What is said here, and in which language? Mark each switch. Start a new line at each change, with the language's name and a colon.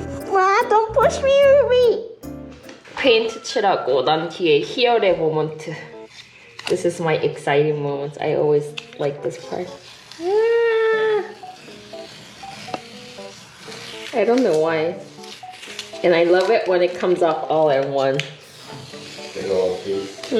English: 와, don't push me, 루비.
Korean: 페인트 칠하고 난 뒤에 희열의 모먼트.
English: This is my exciting moment. I always like this part. I don't know why. And I love it when it comes off all at once. Big old piece.